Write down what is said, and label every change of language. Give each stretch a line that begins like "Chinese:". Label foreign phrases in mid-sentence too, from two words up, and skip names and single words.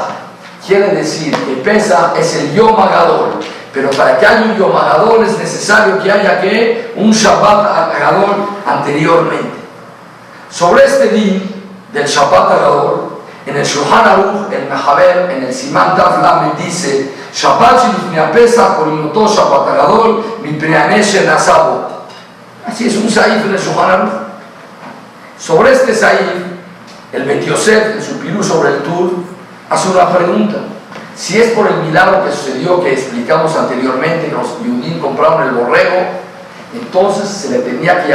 Spanish: Quiere decir que Pesach es el
Hebrew: יום הגדול,
Spanish: pero para que haya un
Hebrew: יום הגדול
Spanish: es necesario que haya un
Hebrew: שבת הגדול
Spanish: anteriormente. Sobre este día del
Hebrew: שבת הגדול,
Spanish: en el Shulchan Aruch, el Mehaber, en el
Hebrew: סימן תו למד
Spanish: dice
Hebrew: שבת שלפני פסח קורין אותו שבת הגדול מפני הנס שנעשה בו.
Spanish: Así es un saif en el Shulchan Aruch. Sobre este saif, el Bet Yosef, en su pirú sobre el Tur, hace una pregunta. Si es por el milagro que sucedió, que explicamos anteriormente, que los Yudim compraron el borrego, entonces se le tenía que